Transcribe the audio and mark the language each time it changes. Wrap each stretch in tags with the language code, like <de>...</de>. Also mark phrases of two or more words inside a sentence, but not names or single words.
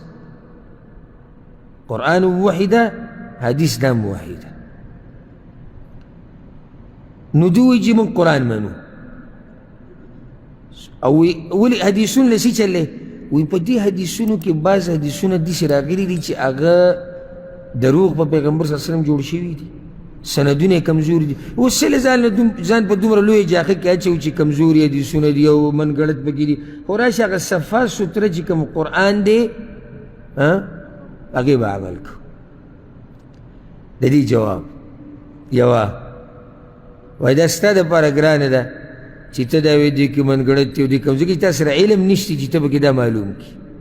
<ps>قرآن وحي ده حدیث دا هم وحي ده نو دوی وایي چې موږ قرآن منو او ولی حدیثون لسی چلے وی پا دی حدیثونو که بعض حدیثونه دیسی راغلی دی چی آغا دروغ پا پیغمبر</ps> <ar>صلی اللہ علیہ وسلم</ar> <ps>جوڑ شوی دی سندونه کمزوری دی او سل ځان په دومره لوی جاخه کې اچو چې کمزوری حدیثونه دی او من غلط پکې دي خو راشه هغه صفا ستره چې کوم قرآن دی هغې به عمل کو د دې جواب یوه وایي دا ستا دپاره ګرانه ده چې ته دا وایي دې کې منګړت دی او دې کمزوري کې تا سره علم نشته چې ته پکې دا معلوم کړي</ps>